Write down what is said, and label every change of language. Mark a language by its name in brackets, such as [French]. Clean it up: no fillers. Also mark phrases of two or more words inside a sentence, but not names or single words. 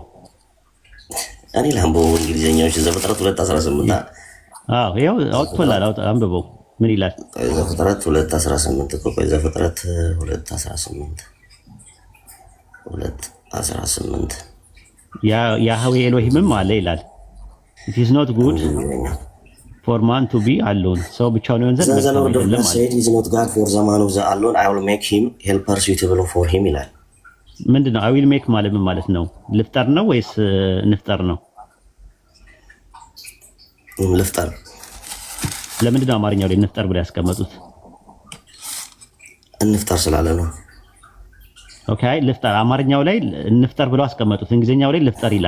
[Amharic] እኔ ላንብበው እንግሊዝኛው ዘፍጥረት 2:18 አዎ ይኸው አውጥቶላል። አንብበው ምን ይላል? ዘፍጥረት 2:18 እኮ ዘፍጥረት 2:18 ያህዌ ኤሎሂምም አለ ይላል። [English] it is not good for man to be alone [Amharic] ሰው ብቻውን ይሆን ዘንድ መልካም አይደለም ማለት [English] it is not God for the man of the alone I will make him helper suitable for him ይላል። [Amharic] ምንድነው [English] I will make [Amharic] ማለት ምን ማለት ነው? ልፍጠር ነው ወይስ እንፍጠር ነው? ልፍጠር። ለምንድነው አማርኛው ላይ እንፍጠር ብለው ያስቀመጡት? እንፍጠር ስላለ ነው። ኦኬ ልፍጠር አማርኛው ላይ እንፍጠር ብለው አስቀመጡት። እንግሊዝኛው ላይ ልፍጠር ይላል።